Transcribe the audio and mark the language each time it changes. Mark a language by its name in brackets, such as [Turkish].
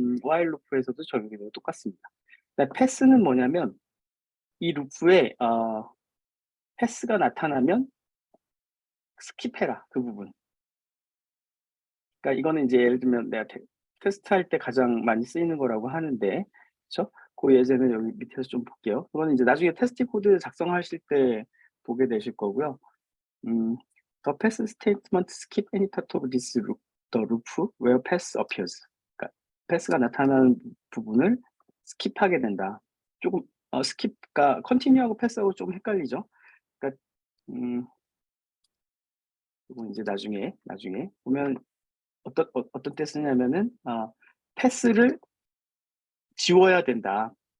[Korean] while loop에서도 적용이 되고 똑같습니다. 패스는 뭐냐면 이 루프에 패스가 나타나면 스킵해라 그 부분. 그러니까 이거는 이제 예를 들면 내가 테스트할 때 가장 많이 쓰이는 거라고 하는데, 그렇죠? 그 예제는 여기 밑에서 좀 볼게요. 그거는 이제 나중에 테스트 코드 작성하실 때 보게 되실 거고요. [English] The pass statement skip any part of this loop, the loop where pass appears. [Korean] 그러니까 패스가 나타나는 부분을 스킵하게 된다. 조금 스킵과 컨티뉴하고 패스하고 좀 헷갈리죠. 그러니까 이거 이제 나중에 보면 어떤 때 쓰냐면은 패스를 지워야 된다.